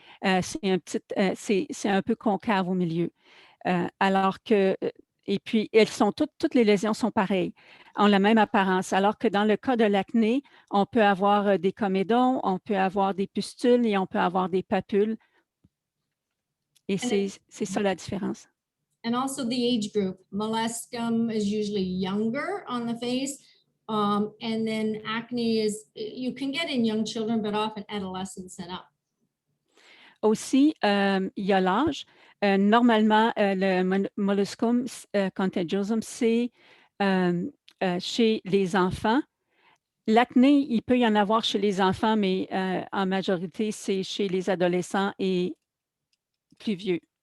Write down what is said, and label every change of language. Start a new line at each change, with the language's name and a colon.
French: C'est un peu concave au milieu. Alors que, et puis, toutes les lésions sont pareilles, ont la même apparence. Alors que dans le cas de l'acné, on peut avoir des comédons, on peut avoir des pustules et on peut avoir des papules. Et c'est ça la différence.
English: And also the age group. Molluscum is usually younger on the face. And then acne you can get in young children, but often adolescents and up.
French: Aussi, il y a l'âge. Normalement, le molluscum contagiosum, c'est chez les enfants. L'acné, il peut y en avoir chez les enfants, mais en majorité, c'est chez les adolescents et plus vieux.